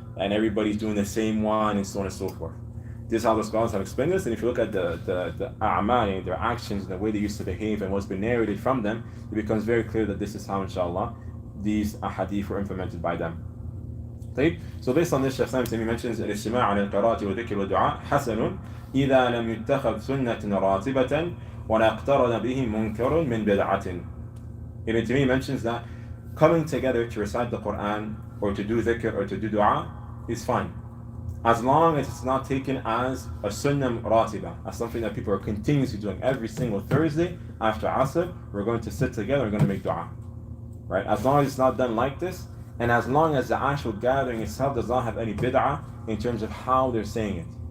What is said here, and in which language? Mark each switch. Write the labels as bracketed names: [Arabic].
[English] and everybody's doing the same one, and so on and so forth. This is how the scholars have explained this, and if you look at the a'mal, their actions, and the way they used to behave, and what's been narrated from them, it becomes very clear that this is how, inshallah, these ahadith were implemented by them. [Arabic] طيب. [English] So based on this, Shaykh Islam Ibn Taymiyyah mentions [Arabic] الاجتماع على القراءة والذكر والدعاء حسن إذا لم يتخذ سنة راتبة ولا اقترن به منكر من بدعة. [English] Ibn Taymiyyah mentions that coming together to recite the Quran or to do dhikr or to do dua is fine, as long as it's not taken as a sunnah ratiba, as something that people are continuously doing every single Thursday after Asr. We're going to sit together, we're going to make dua, right? As long as it's not done like this, and as long as the actual gathering itself does not have any bid'ah in terms of how they're saying it.